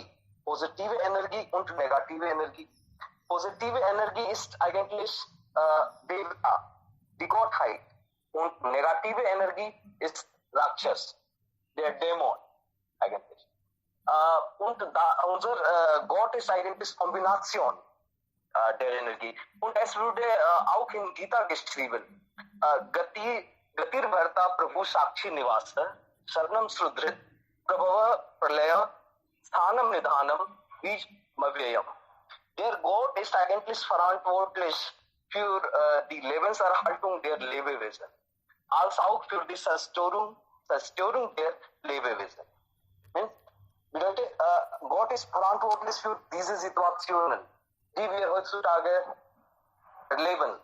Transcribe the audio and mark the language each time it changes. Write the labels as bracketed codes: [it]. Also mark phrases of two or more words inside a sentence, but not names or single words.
[de] Positive Energie und negative Energie. Positive Energie ist eigentlich die Gottheit. Und negative Energie ist Rakshas, der Dämon eigentlich. Unser Gott ist eigentlich Kombination der Energie. Und es wurde auch in Gita geschrieben. [sa] गतिर् वर्त प्रभु साक्षी निवास, सरनम् सुद्रित्, प्रभव प्रलय स्थानम् निधानम् बीज मव्ययम्. [de] Der Gott ist eigentlich verantwortlich für die Lebenserhaltung der Lebewesen, als auch für die Zerstörung der Lebewesen. Bedeutet, Gott ist verantwortlich für diese Situationen, die wir heutzutage erleben.